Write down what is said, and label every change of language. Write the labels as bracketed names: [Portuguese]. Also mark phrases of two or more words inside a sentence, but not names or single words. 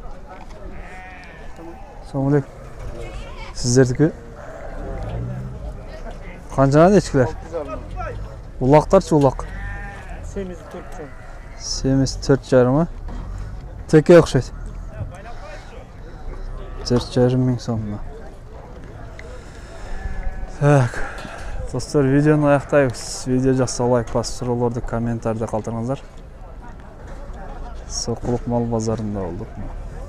[Uzbek] Assalomu alaykum. Sizlarniki? Qanchadan echkilar? Uloqlarchi uloq. Semiz 4,5 mi? Teke o'xshaydi. [Kyrgyz] 4,5 сомдон. Так. Достор, видеоны аяктайбыз. Видео жакса лайк басып, суроолорду комментарийде калтырыңыздар. Сокулук мал базарында болдук.